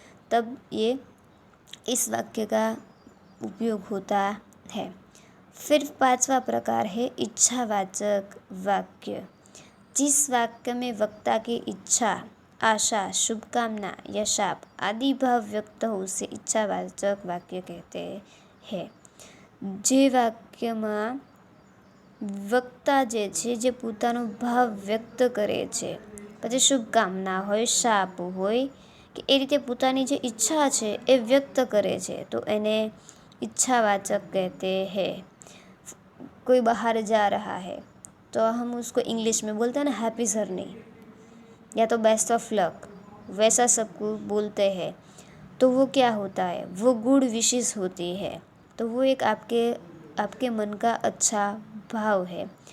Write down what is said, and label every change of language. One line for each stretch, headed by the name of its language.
Hindi: तब ये इस वाक्य का उपयोग होता है। फिर पांचवा प्रकार है इच्छावाचक वाक्य। जिस वाक्य में वक्ता की इच्छा, आशा, शुभकामना या शाप आदि भाव व्यक्त हो उसे इच्छावाचक वाक्य कहते हैं।
Gujarati: જે વાક્યમાં વક્તા જે છે જે પોતાનો ભાવ વ્યક્ત કરે છે, પછી શુભકામના હોય, શાપ હોય કે એ રીતે પોતાની જે ઈચ્છા છે એ વ્યક્ત કરે છે તો એને
Hindi: इच्छावाचक कहते हैं। कोई बाहर जा रहा है तो हम उसको इंग्लिश में बोलते हैं ना
English: happy journey
Hindi: या तो
English: best of luck,
Hindi: वैसा सबको बोलते हैं। तो वो क्या होता है, वो
English: good wishes
Hindi: होती है। तो वो एक आपके मन का अच्छा भाव है।